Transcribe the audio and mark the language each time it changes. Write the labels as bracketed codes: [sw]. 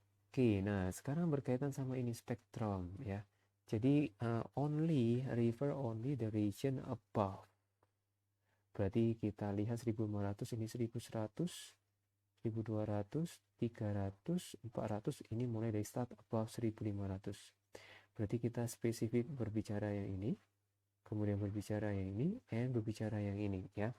[id] Oke, nah sekarang berkaitan sama ini spektrum ya. [en] Jadi refer only the region above. [id] Berarti kita lihat 1500, ini 1100, 1200, 300, 400, ini mulai dari [en] start above [id] 1500. Berarti kita spesifik berbicara yang ini, kemudian berbicara yang ini, and berbicara yang ini ya.